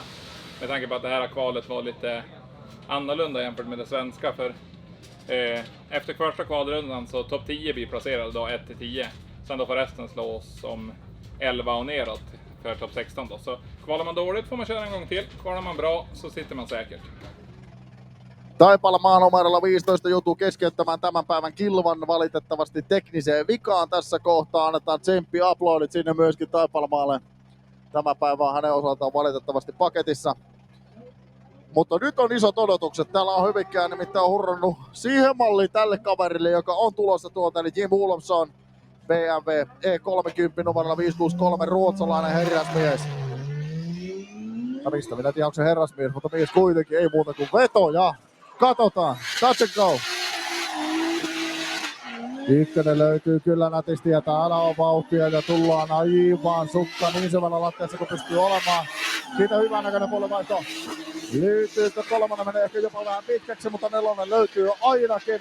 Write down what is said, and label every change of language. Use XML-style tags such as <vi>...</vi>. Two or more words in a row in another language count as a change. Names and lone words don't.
<sv>Med tanke på att det här kvalet var lite annorlunda jämfört med det svenska, för efter första kvalrundan så topp 10 blir placerade då 1-10. Sen då får resten slås om 11 och neråt för topp 16 då. Så kvalar man dåligt får man köra en gång till, kvalar man bra så sitter man säkert.</sv> <fi>Taipale maanumerolla 15 joutuu keskeyttämään tämän päivän kilvan valitettavasti tekniseen vikaan tässä kohtaa. Annetaan tsemppi aplodit sinne myöskin Taipalmaalle. Tämä päivä on hänen osaltaan valitettavasti paketissa. Mutta nyt on isot odotukset. Täällä on Hyvinkään nimittäin hurrannut siihen malliin tälle kaverille, joka on tulossa tuolta, eli Jim Olofsson. BMW E30 numerolla 563 ruotsalainen herrasmies. Ja mistä minä tiedän, onko se herrasmies, mutta mies kuitenkin, ei muuta kuin veto ja katsotaan.</fi> <en>Touch and go.</en> <fi>Ykkönen löytyy kyllä nätisti ja täällä on vauhtia ja tullaan aivan sukka niin syvällä lattiassa kuin pystyy olemaan. Siitä hyvän näköinen puolivaihto. Löytyykö kolmonen, menee ehkä jopa vähän pitkäksi, mutta nelonen löytyy ainakin.</fi>